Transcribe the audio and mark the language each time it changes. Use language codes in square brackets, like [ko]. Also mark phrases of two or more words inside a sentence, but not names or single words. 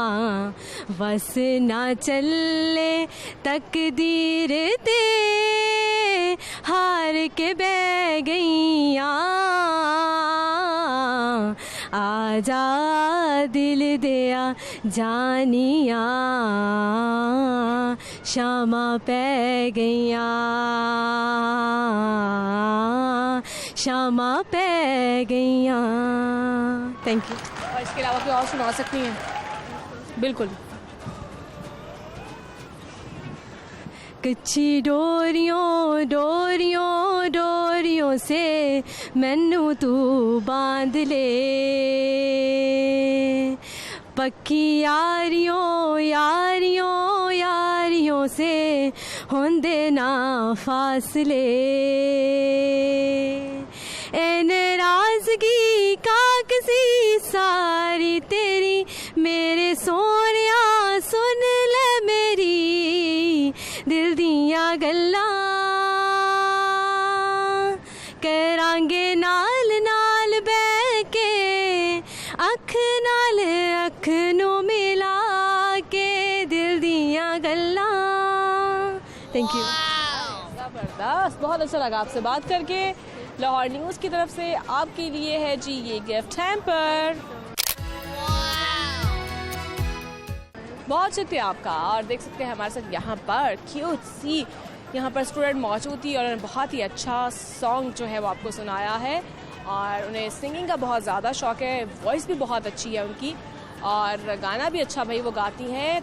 [pa] بس نا چلے تقدیر تے ہار کے بہہ گئیاں، آجا دل دیا جانیا شاماں پے گئیاں، شاماں پے گئیاں. [en] Thank you. [ur] اور اس کے علاوہ کوئی اور سنا سکتی ہیں? बिल्कुल। [pa] کچی ڈوریوں ڈوریوں ڈوریوں سے مینوں تو باندھ لے، پکی یاریوں یاریوں یاریوں سے ہوندے نا فاصلے, اے ناراضگی کاکسی ساری تیری میرے سونیا سن لے میری دل دیاں گلاں، کراں گے نال نال بہہ کے اکھ نال اکھ نوں ملا کے دل دیاں گلاں. [en] Thank you. [ur] زبردست، بہت اچھا لگا آپ سے بات کر کے. لاہور نیوز کی طرف سے آپ کے لیے ہے جی یہ [en] gift hamper. [ur] بہت شکریہ آپ کا. اور دیکھ سکتے ہیں ہمارے ساتھ یہاں پر کیوٹ سی یہاں پر سٹوڈنٹ موجود تھی اور انہوں نے بہت ہی اچھا سانگ جو ہے وہ آپ کو سنایا ہے، اور انہیں سنگنگ کا بہت زیادہ شوق ہے، وائس بھی بہت اچھی ہے ان کی اور گانا بھی اچھا بھائی وہ گاتی ہیں.